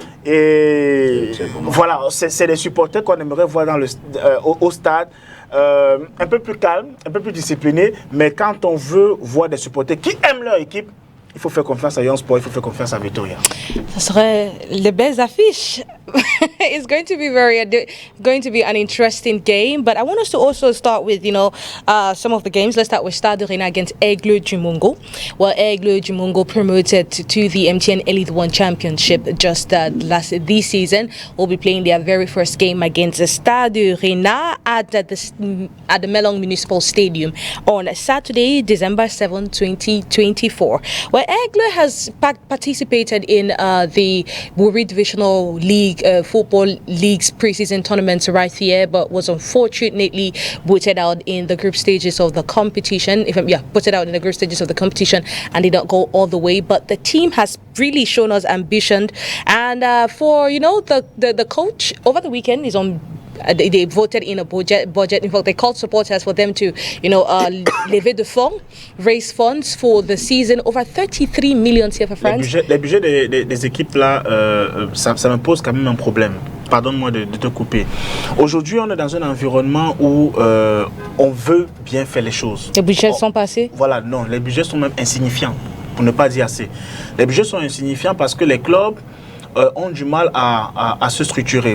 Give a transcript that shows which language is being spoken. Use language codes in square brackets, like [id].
[fr] Et voilà, c'est les supporters qu'on aimerait voir au stade. Un peu plus calme, un peu plus discipliné, mais quand on veut voir des supporters qui aiment leur équipe, il faut faire confiance à Young Sport, il faut faire confiance à Victoria. Ça serait les belles affiches. [en] It's going to be an interesting game, but I want us to also start with, some of the games. Let's start with Stade Rennais against Aigle du Mungo. Well, Aigle du Mungo promoted to the MTN Elite One Championship just this season. Will be playing their very first game against Stade Rennais at the Melong Municipal Stadium on Saturday, December 7, 2024. Well, Aigle has participated in the Wuri Divisional League Football League's preseason tournament right here, but was unfortunately booted out in the group stages of the competition. Booted out in the group stages of the competition and did not go all the way. But the team has really shown us ambition, and the coach over the weekend is on. They voted in a budget. In fact, they called supporters for them to, [fr] lever de fonds, [en] raise funds for the season, over 33 million CFA francs. [fr] Les budgets des équipes là, ça me pose quand même un problème. pardonne-moi de te couper. Aujourd'hui, on est dans un environnement où on veut bien faire les choses. Les budgets sont passés? Voilà, non, les budgets sont même insignifiants, pour ne pas dire assez. Les budgets sont insignifiants parce que les clubs ont du mal à se structurer.